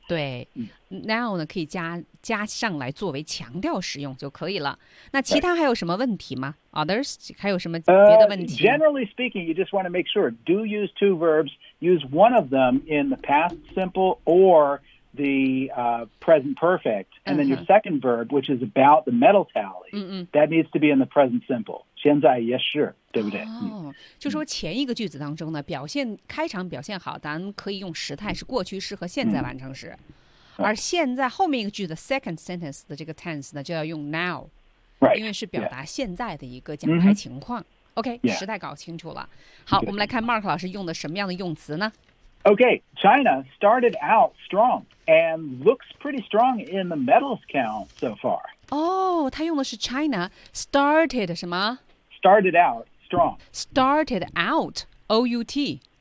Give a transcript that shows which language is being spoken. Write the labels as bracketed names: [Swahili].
[Chinese] 对 Now 呢可以 加上来作为强调使用就可以了。那其他还有什么问题吗 [English] Others? [Chinese] 还有什么别的问题、 [English] Generally speaking, you just want to make sure. Do use two verbs. Use one of them in the past simple or the、present perfect. And then your second verb, which is about the medal tally,、 mm-hmm. that needs to be in the present simple. [Chinese] 现在也是对不对、哦、就说前一个句子当中呢表现开场表现好咱可以用时态是过去式和现在完成时、嗯、而现在后面一个句子 [English] second sentence [Chinese] 的这个 tense 呢就要用 now、 [English] right. [Chinese] 因为是表达现在的一个奖牌情况、 [English] yeah. OK、 yeah. [Chinese] 时态搞清楚了好、 [English] Good. [Chinese] 我们来看 Mark 老师用的什么样的用词呢 [English] OK China started out strong and looks pretty strong in the medals count so far [Chinese] 哦他用的是 [English] China started [Chinese] 什么 [English] Started out strong. Started out, O-U-T.